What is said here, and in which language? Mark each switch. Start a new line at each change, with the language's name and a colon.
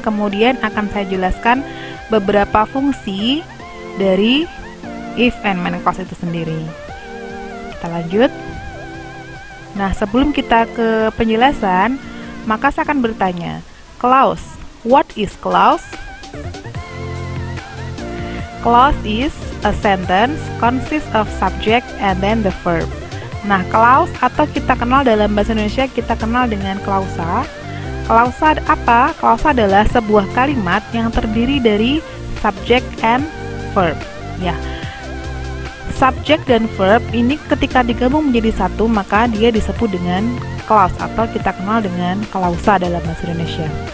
Indonesian: Kemudian akan saya jelaskan beberapa fungsi dari if and main clause itu sendiri. Kita lanjut. Nah, sebelum kita ke penjelasan, maka saya akan bertanya, clause.
English: What is clause? Clause is a sentence consists of subject and then the verb.
Indonesian: Nah, clause atau kita kenal dalam bahasa Indonesia kita kenal dengan klausa. Klausa apa? Klausa adalah sebuah kalimat yang terdiri dari
English: subject and verb.
Indonesian: Ya. Subject dan verb ini ketika digabung menjadi satu, maka dia disebut dengan clause atau kita kenal dengan klausa dalam bahasa Indonesia.